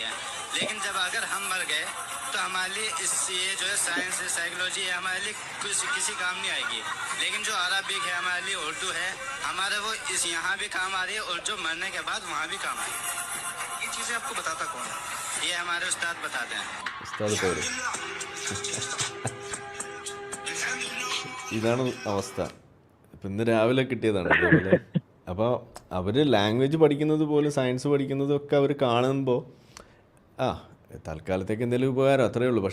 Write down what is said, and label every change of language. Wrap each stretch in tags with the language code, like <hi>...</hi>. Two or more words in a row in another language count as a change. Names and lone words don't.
<hi>लेकिन जब अगर हम मर गए तो हमारे लिए ये जो है साइंस है, साइकोलॉजी है, हमारे लिए किसी काम नहीं आएगी। लेकिन जो अरबिक है हमारे लिए, उर्दू है हमारे, वो यहाँ भी काम आ रही है और जो मरने के बाद वहाँ भी काम आएगी। ये चीजें आपको बताता कौन है? ये हमारे उस्ताद बताते हैं.</hi> <ml>ഇതാണ് അവസ്ഥ. ഇപ്പം ഇന്ന് രാവിലെ കിട്ടിയതാണ് ഇതേപോലെ. അപ്പോൾ അവർ ലാംഗ്വേജ് പഠിക്കുന്നത് പോലും സയൻസ് പഠിക്കുന്നതും ഒക്കെ അവർ കാണുമ്പോൾ തൽക്കാലത്തേക്ക് എന്തെങ്കിലും ഉപകാരം അത്രയേ ഉള്ളൂ.</ml>